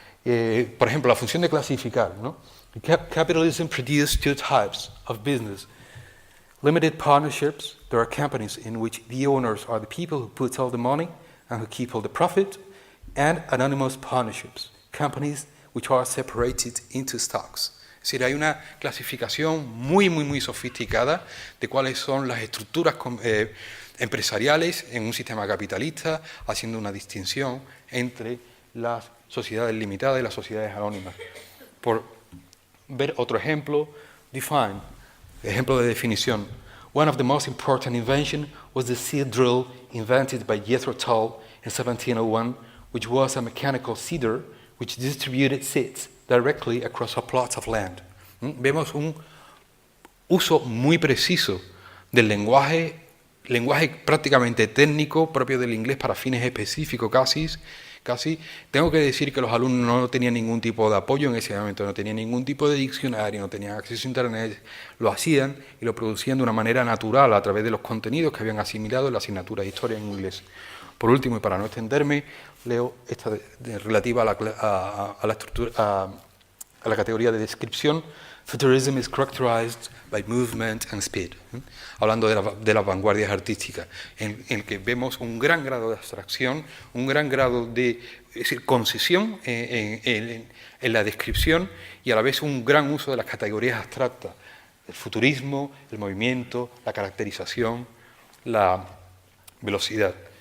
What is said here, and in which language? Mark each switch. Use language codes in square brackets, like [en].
[es] Por ejemplo, la función de clasificar, ¿no? [en] Capitalism produced two types of business. Limited partnerships, there are companies in which the owners are the people who put all the money and who keep all the profit, and anonymous partnerships, companies which are separated into stocks. [es] Es decir, hay una clasificación muy sofisticada de cuáles son las estructuras empresariales en un sistema capitalista, haciendo una distinción entre las sociedades limitadas y las sociedades anónimas. Por ver otro ejemplo, define, ejemplo de definición. [en] One of the most important inventions was the seed drill invented by Jethro Tull in 1701, which was a mechanical seeder which distributed seeds directly across a plot of land. [es] Vemos un uso muy preciso del lenguaje prácticamente técnico propio del inglés para fines específicos casi. Tengo que decir que los alumnos no tenían ningún tipo de apoyo en ese momento, no tenían ningún tipo de diccionario, no tenían acceso a Internet, lo hacían y lo producían de una manera natural a través de los contenidos que habían asimilado en la asignatura de historia en inglés. Por último, y para no extenderme, leo esta relativa a la categoría de descripción. [en] Futurism is characterized by movement and speed. [es] Hablando de las vanguardias artísticas, en el que vemos un gran grado de abstracción, un gran grado de concisión en la descripción y a la vez un gran uso de las categorías abstractas. El futurismo, el movimiento, la caracterización, la velocidad.